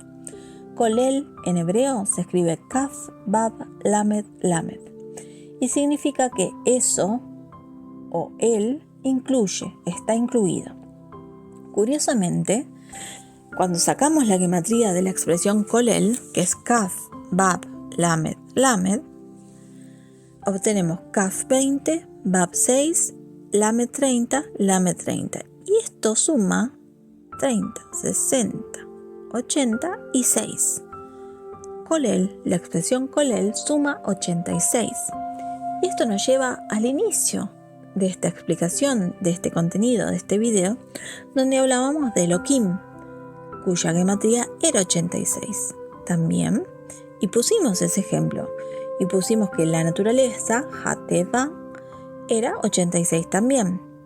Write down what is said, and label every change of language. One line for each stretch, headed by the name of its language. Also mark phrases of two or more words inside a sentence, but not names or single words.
Spanish: Kolel en hebreo se escribe Kaf, Bab, Lamed, Lamed, y significa que eso o él incluye, está incluido. Curiosamente, cuando sacamos la gematría de la expresión Kolel, que es Kaf, Bab, Lamed, Lamed, obtenemos Kaf 20, Bab 6, Lamed 30, Lamed 30. Y esto suma 30, 60, 80 y 6. Kolel, la expresión Kolel, suma 86. Y esto nos lleva al inicio de esta explicación, de este contenido, de este video, donde hablábamos de Elohim, cuya gematría era 86 también, y pusimos ese ejemplo, y pusimos que la naturaleza, Hateva, era 86 también,